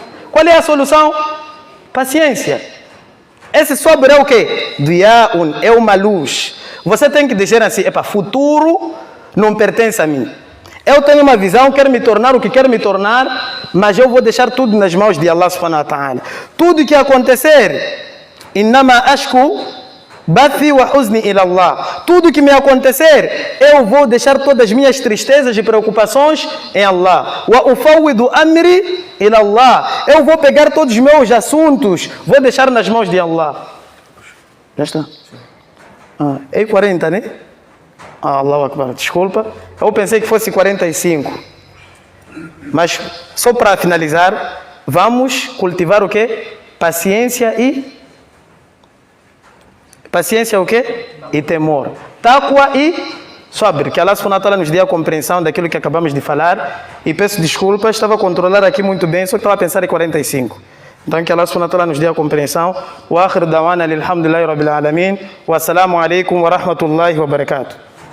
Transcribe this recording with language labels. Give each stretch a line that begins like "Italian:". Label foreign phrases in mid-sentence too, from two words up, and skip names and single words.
Portuguese: Qual é a solução? Paciência. Esse sobre é o quê? Diyaun, é uma luz. Você tem que dizer assim, futuro não pertence a mim. Eu tenho uma visão, quero me tornar o que quero me tornar, mas eu vou deixar tudo nas mãos de Allah
Arabic: سبحانه وتعالى.
Portuguese: Tudo que acontecer,
Arabic: إنما أشكو بثي وحزني إلى الله.
Portuguese: Tudo que me acontecer, eu vou deixar todas as minhas tristezas e preocupações em Allah.
Arabic: وأفوض أمري إلى الله.
Portuguese: Eu vou pegar todos os meus assuntos, vou deixar nas mãos de Allah. Já está? É 40, né?
Arabic: الله أكبر,
Portuguese: desculpa. Eu pensei que fosse 45. Mas só para finalizar, vamos cultivar o quê? Paciência e... Paciência o quê? E temor. Taqwa e sabr. Que Allah
Arabic: سبحانه وتعالى
Portuguese: nos dê a compreensão daquilo que acabamos de falar. E peço desculpas, estava a controlar aqui muito bem, só que estava a pensar em 45. Então que Allah
Arabic: سبحانه وتعالى
Portuguese: nos dê a compreensão.
Arabic: وآخر دعوانا الحمد لله رب العالمين. والسلام عليكم ورحمة الله وبركاته.